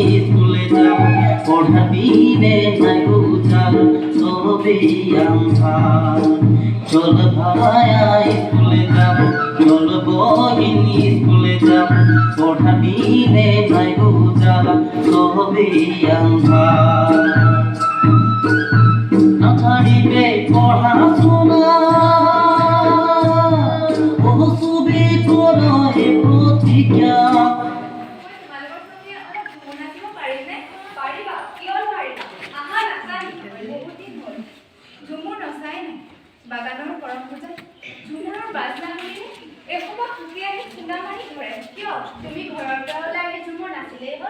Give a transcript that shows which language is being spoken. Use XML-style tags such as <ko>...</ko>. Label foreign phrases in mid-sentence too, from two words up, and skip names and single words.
<bn>স্কুলে যাব পড়া বিনে নাই গো সবে আন্ধার চল ভাই স্কুলে যাব চল বহিনী স্কুলে যাব পড়া বিনে নাই গো সবে আন্ধার না ছাড়িবে পড়াশোনা ও সুবে করো এ প্রতিজ্ঞা</bn> <as>বাগানৰ কৰম পূজা ঝুমুৰৰ বাজনা শুনিলে এসোপা সুখী আহি খুন্দা মাৰি ধৰে। কিয় তুমি ঘৰৰ পৰা ওলাই আহি ঝুমুৰ নাচিলেই হ'ল?</as>